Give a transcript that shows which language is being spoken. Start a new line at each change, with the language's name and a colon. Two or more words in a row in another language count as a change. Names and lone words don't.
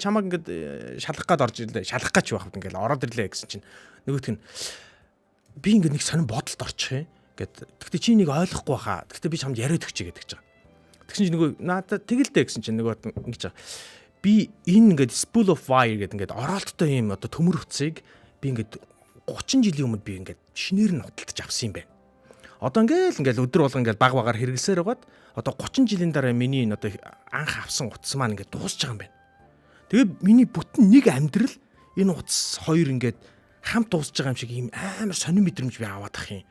Mongolian: Чамаг ингээд шалгах гээд орж ирлээ. Шалгах гэж байхад ингээд ороод ирлээ гэсэн чинь нөгөөх нь би ингээд нэг сонин бодолд орчих юм. Ингээд тэгтээ чи нэг ойлгохгүй хаа. Тэгтээ би чамд яриад өгчээ гэдэг чинь. Тэгсэн чинь нөгөө надад тэгэл дээ гэсэн чинь нөгөө ингэж байгаа. Би энэ ингээд
English: spool of fire
Mongolian: гэдэг ингээд оролттой юм одоо төмөр утсыг би ингээд 30 жилийн өмнө би ингээд шинээр нь худалдаж авсан юм байна. Одоо ингээл өдөр болго ингээл баг багаар хэрэглэсээр байгаад одоо 30 жилийн дараа миний энэ одоо анх авсан утас маань ингээд дуусч байгаа юм байна. Тэгээд миний бүтэн нэг амьдрал энэ утас хоёр ингээд хамт дуусч байгаа юм шиг ийм амар сонир мэдрэмж би аваад ах юм.